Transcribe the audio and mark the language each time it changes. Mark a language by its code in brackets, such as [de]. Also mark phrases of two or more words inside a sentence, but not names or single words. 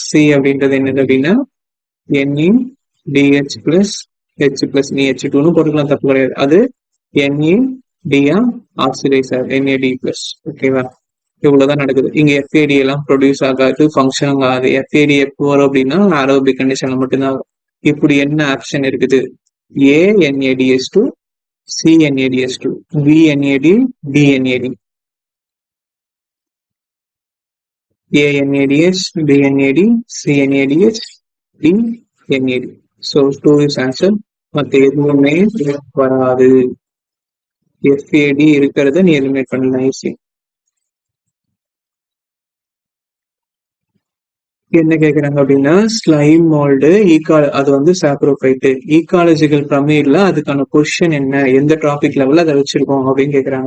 [ta] C அப்படின்றது என்னது அப்படின்னா NADH பிளஸ் H பிளஸ் நீ H2ன்னு போட்டுக்கலாம், தப்பு கிடையாது. அது NAD ஆக்சிடைஸ் ஆகுது, NAD பிளஸ். ஓகேவா? இவ்வளவுதான் நடக்குது. இங்க FAD எல்லாம் ப்ரொடியூஸ் ஆகாது, ஃபங்க்ஷன் ஆகாது. FAD எப்போ வரும் அப்படின்னா [en] aerobic condition [ta] மட்டும்தான் வரும். இப்படி என்ன ஆப்ஷன் இருக்குது? [en] A NADH2, C NADH2, B NAD, D NAD. A NADH, B NAD, C NADH, D NAD. So 2 is answer. [ta] மற்ற எதுவுமே வராது. FAD இருக்கிறத நீ எலிமினேட் பண்ணலாம் ஈஸி. என்ன கேக்குறாங்க அப்படின்னா [en] slime mold [ta] அது வந்து சாப்ரோஃபைட்டு [en] ecological pyramid [ta] அதுக்கான பொசிஷன் என்ன, எந்த [en] topic level [ta] அதை வச்சிருக்கோம் அப்படின்னு கேக்குறாங்க.